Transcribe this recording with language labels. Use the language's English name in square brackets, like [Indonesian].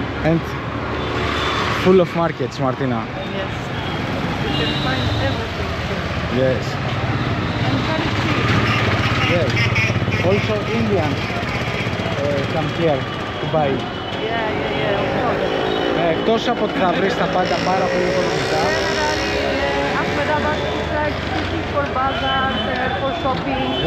[English] And full of markets, Martina. Yes. You can find everything here. Yes. And very cheap. Yes. Also Indians come here to buy. Yeah, of course. [Greek] Εκτός από ότι θα βρεις τα πάντα πάρα πολύ οικονομικά. [English] Ahmedabad is like city for bazaars, for shopping.